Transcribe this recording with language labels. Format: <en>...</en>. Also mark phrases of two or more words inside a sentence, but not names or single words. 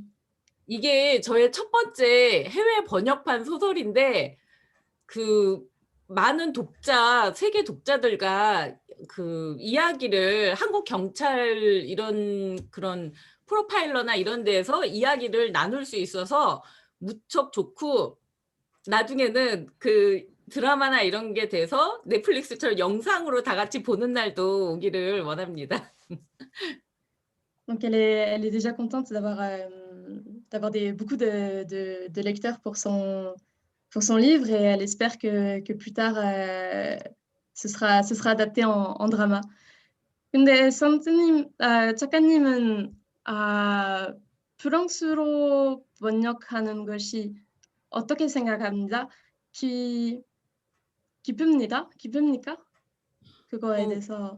<ko>이게 저의 첫 번째 해외 번역판 소설인데 많은 세계 독자들과 이야기를 한국 경찰 이런 그런 프로파일러나 이런 데에서 이야기를 나눌 수 있어서 무척 좋고, 나중에는 드라마나 이런 게 돼서 넷플릭스처럼 영상으로 다 같이 보는 날도 오기를 원합니다.</ko> <fr>Donc elle est déjà contente d'avoir beaucoup de lecteurs pour son livre, et elle espère que plus tard ce sera adapté en drama.</fr> <ko>근데 작가님은 프랑스로 번역하는 것이 어떻게 생각합니다? 기쁩니까? 그거에 대해서.</ko>